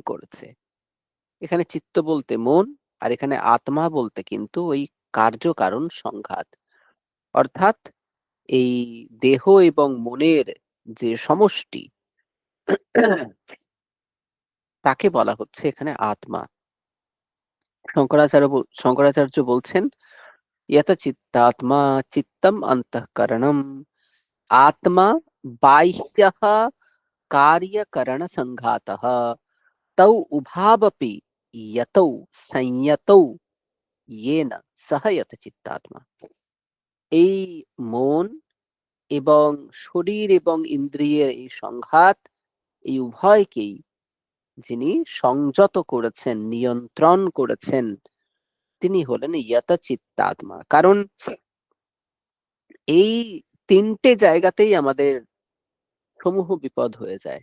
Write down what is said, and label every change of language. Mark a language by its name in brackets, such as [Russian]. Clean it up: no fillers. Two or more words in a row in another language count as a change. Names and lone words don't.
[Bangla] এখানে চিত্ত বলতে মন আর এখানে আত্মা বলতে কিন্তু ওই কার্যকারণ সংঘাত, অর্থাৎ এই দেহ এবং মনের যে সমষ্টি তাকে বলা হচ্ছে এখানে আত্মা। শঙ্করাচার্য বলছেন, [Sanskrit] यत चित्तात्मा चित्तम अंतःकरणम आत्मा बाह्यः कार्यकरण संघातः तौ उभावपि यतौ संयतौ येन सह यत चित्तात्मा। [Bangla] এই মন এবং শরীর এবং ইন্দ্রিয়ের এই সংঘাত, এই উভয়কেই যিনি সংযত করেছেন, নিয়ন্ত্রণ করেছেন, তিনি হলেন ইয়ত চিত্তাত্মা। কারণ এই তিনটে জায়গাতেই আমাদের সমূহ বিপদ হয়ে যায়।